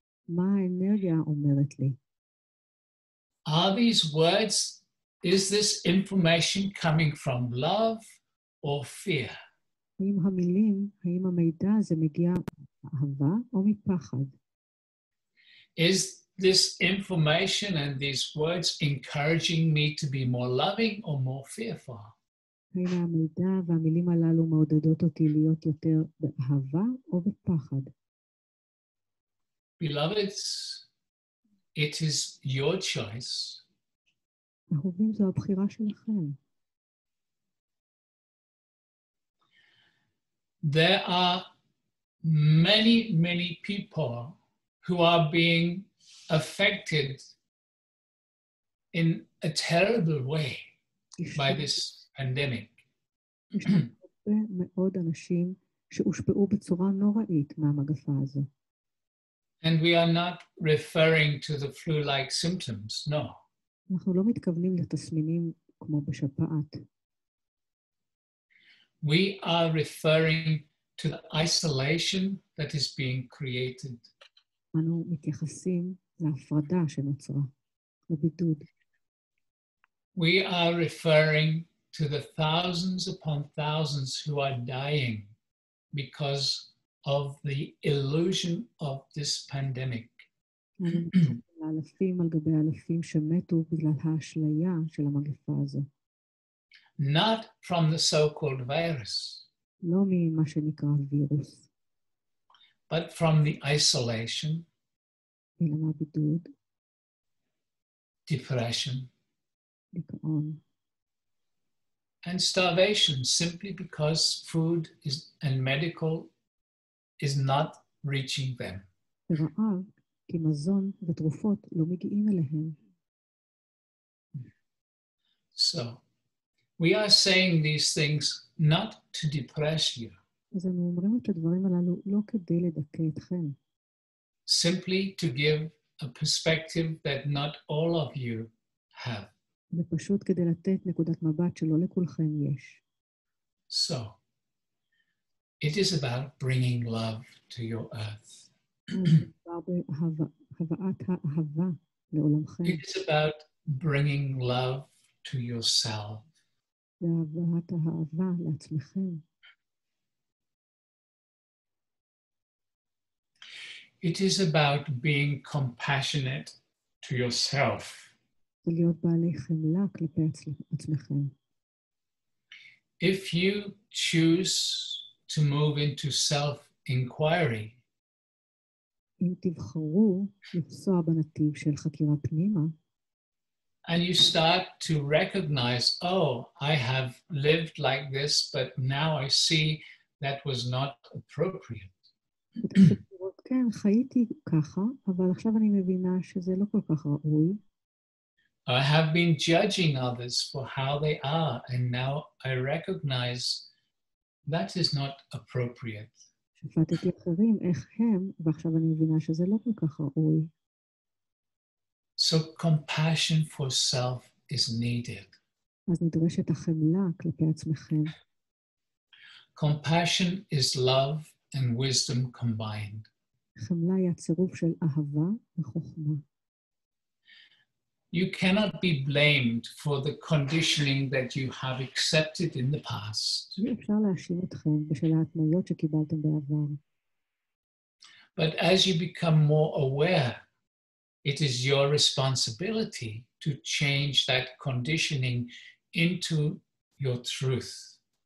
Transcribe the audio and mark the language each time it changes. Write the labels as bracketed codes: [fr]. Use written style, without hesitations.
[he] מה האנרגיה אומרת לי? [en] Are these words, is this information coming from love or fear? [he] האם המילים, האם המידע הזה מגיע מאהבה או מפחד? [en] Is this information and these words encouraging me to be more loving or more fearful? [he] האם המידע והמילים הללו מעודדות אותי להיות יותר באהבה או בפחד? [en] Beloveds, it is your choice. [he] אהובים, זו הבחירה שלכם. [en] There are many people who are being affected in a terrible way by this pandemic. [he] יש הרבה מאוד אנשים שהושפעו בצורה נוראית מהמגפה הזו. [en] And we are not referring to the flu-like symptoms, no. [he] אנחנו לא מתכוונים לתסמינים כמו בשפעת. [en] We are referring to the isolation that is being created. [he] אנו מתייחסים להפרדה שנוצרה, לבידוד. [en] We are referring to the thousands upon thousands who are dying because of the illusion of this pandemic. [he] אנו מתייחסים לאלפים על גבי אלפים שמתו בגלל האשליה של המגפה הזו. [en] Not from the so-called virus, [he] לא ממה שנקרא וירוס, [en] but from the isolation, [he] אלא מהבידוד, [en] depression, [he] דיכאון, [en] and starvation simply because food and medical is not reaching them. [he] ורעב, כי מזון ותרופות לא מגיעים אליהם. [en] So, we are saying these things not to depress you, [he] אז אנו אומרים את הדברים הללו לא כדי לדכא אתכם, [en] simply to give a perspective that not all of you have. [he] ופשוט כדי לתת נקודת מבט שלא לכולכם יש. [en] So, it is about bringing love to your earth. [he] מדובר בהבאת האהבה לעולמכם, [en] It is about bringing love to yourself. [he] והבאת האהבה לעצמכם. [en] It is about being compassionate to yourself. [he] ולהיות בעלי חמלה כלפי עצמכם. [en] If you choose to move into self-inquiry, [he] אם תבחרו לפסוע בנתיב של חקירה פנימה, [en] and you start to recognize, oh, I have lived like this, but now I see that was not appropriate. [he] ותחשבות, כן, חייתי ככה, אבל עכשיו אני מבינה שזה לא כל כך ראוי. [en] I have been judging others for how they are, and now I recognize that is not appropriate. [he] שפטתי אחרים איך הם, ועכשיו אני מבינה שזה לא כל כך ראוי. [en] So compassion for self is needed. [he] אז נדרשת החמלה כלפי עצמכם. [en] Compassion is love and wisdom combined. [he] חמלה היא הצירוף של אהבה וחוכמה. [en] You cannot be blamed for the conditioning that you have accepted in the past. [he] אי אפשר להאשים אתכם בשל ההתניות שקיבלתם בעבר. [en] But as you become more aware, it is your responsibility to change that conditioning into your truth.